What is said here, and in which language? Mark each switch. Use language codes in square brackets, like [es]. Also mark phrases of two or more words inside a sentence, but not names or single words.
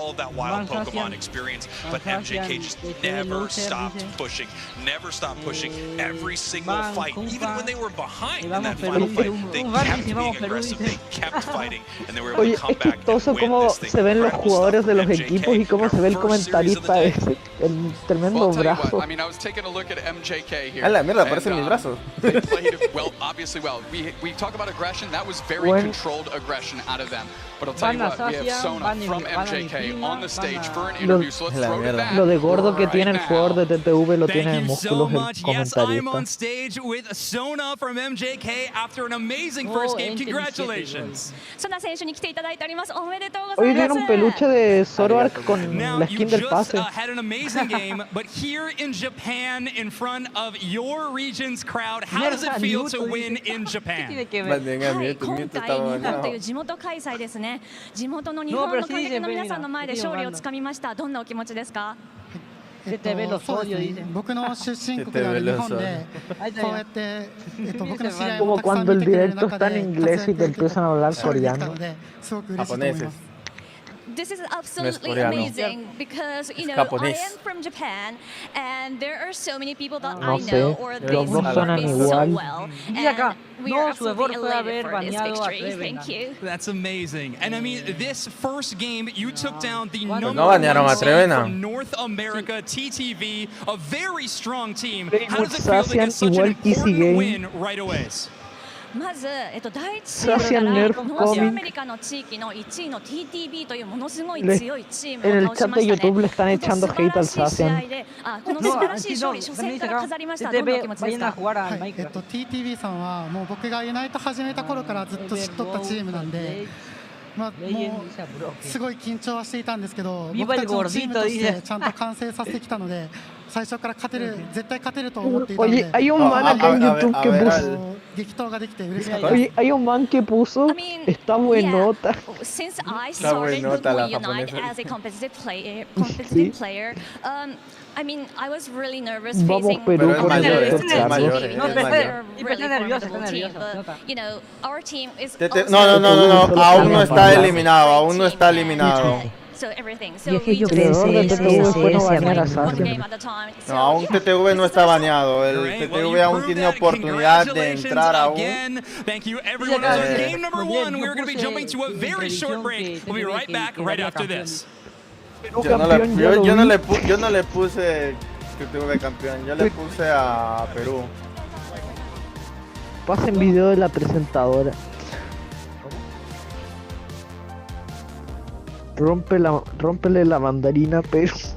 [es] Oye, es chistoso cómo se ven los jugadores de los equipos y cómo se ve el comentarista ese, el tremendo brazo. A la mierda, parecen mis brazos. [en] They played well, obviously well. We talk about aggression. That was very controlled aggression out of them. But I'll tell you what, we have Sona from MJK on the stage for an interview. So let's throw it back. [es] Lo de gordo que tiene el jugador de TTV lo tiene en músculos el [en] Yes, I'm on [es] comentarista. [en] stage with Sona from MJK after an amazing first game. Congratulations. [ja] ソナ選手に来ていただいております。おめでとうござ [es] Hoy [ja] います。 [es] dieron peluche de Zoroark con [en] Now, [es] la [en] you [es] skin del [en] just [es] pase. [en] had an amazing game, but here in Japan, in front of your region's crowd, how does it feel to win in Japan? [ja] はい、今回日本という地元開催ですね。地元の日本の観客の皆さんの前で勝利をつかみました。どんなお気持ちですか？僕の出身国である日本でこうやって僕の試合 [es] Como [ja] をたくさん [es] cuando el [ja] 見てくれる [es] directo [ja] 中 [es] está en [ja] で [es] inglés y te empiezan a hablar [ja] 勝利できた [es] coreano. [ja] のですごく嬉しいと思います。 [en] This is absolutely amazing because you know I am from Japan and there are so many people that I know or they support me so well and we are absolutely elated for this victory. Thank you. That's amazing. And I mean, this first game, you took down the number [es] no banearon [en] one [es] a [en] seed [es] Trevena. [en] from North America, TTV, a very strong team. Very How good does it feel to get such an [es] Sassian, igual [en] important [es] PC [en] win right away? [ja] まず、第一チームから [es] Sassian [ja] ノ [es] Nerf [ja] ースア [es] Comic. [ja] メリカの地域の1位の TTV というものすごい [es] Le- [ja] 強いチーム [es] En [ja] を [es] el [ja] 倒し [es] chat [ja] ま [es] de [ja] したね。 [es] YouTube le están [ja] 本当 [es] echando [ja] 素 [es] hate [ja] 晴ら [es] al [ja] しい試合 [es] Sassian. [ja] で、この素晴らしい勝利、初戦から飾りました。どんなお気持ちですか？ TTV さんはもう僕がユナイト始めた頃からずっと知っとったチームなんで、もうすごい緊張はしていたんですけど、僕たちのチームとしてちゃんと完成させてきたので、最初から絶対勝てると思っていたので、 [es] Oye, hay un man acá en YouTube que puso. [ja] 激闘ができて嬉しかったです。 [es] Oye, hay un man que puso. Está buenota. [en] Since I started with Unite as a competitive player, I mean, I was really nervous [es] Vamos [en] facing [es] Perú por el [en] you know, our team is [es] No, aún no está eliminado, [en] So everything. So [es] Viejillo PSSS banear a Sassian. No, aún TTV no está baneado, el TTV aún tiene oportunidad de entrar aún. [en] Thank you everyone. Game number 1, we're going to be jumping to a very short break. We'll be right back right after this. [es] Yo no le puse TTV campeón, yo le puse a Perú. Pasen video de la presentadora. Rómpele la mandarina, pero...